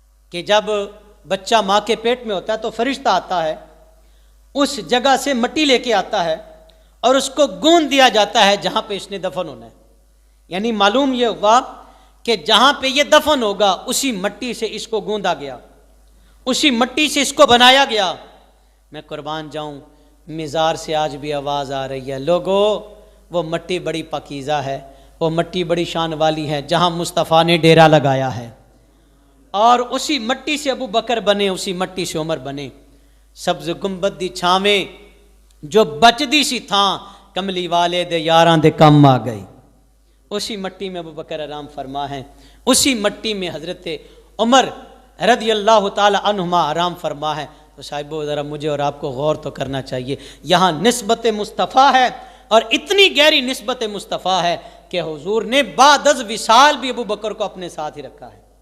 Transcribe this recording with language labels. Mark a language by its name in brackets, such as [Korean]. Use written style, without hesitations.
[Urdu] کہ جب بچہ ماں کے پیٹ میں ہوتا ہے تو فرشتہ آتا ہے، اس جگہ سے مٹی لے کے آتا ہے اور اس کو گوندھ دیا جاتا ہے جہاں پہ اس نے دفن ہونا ہے۔ یعنی معلوم یہ ہوا کہ جہاں پہ یہ دفن ہوگا اسی مٹی سے اس کو گوندا گیا، اسی مٹی سے اس کو بنایا گیا۔ میں قربان جاؤں، مزار سے آج بھی آواز آ رہی ہے، لوگو وہ مٹی بڑی پاکیزہ ہے، وہ مٹی بڑی شان والی ہے جہاں مصطفیٰ نے ڈیرا لگایا ہے، اور اسی مٹی سے ابو بکر بنے, اسی مٹی سے عمر بنے. [Punjabi] سبز گنبد دی چھاویں جو بچدی سی تھاں, کملی والے دے یاراں دے کم آ گئی. [Urdu] اسی مٹی میں ابو بکر آرام فرما ہے, اسی مٹی میں حضرت عمر رضی اللہ تعالی عنہما آرام فرما ہے. تو صاحبو ذرا مجھے اور آپ کو غور تو کرنا چاہیے, یہاں نسبت مصطفیٰ ہے, اور اتنی گہری نسبت مصطفیٰ ہے کہ حضور نے بعد از وصال بھی ابو بکر کو اپنے ساتھ ہی رکھا ہے.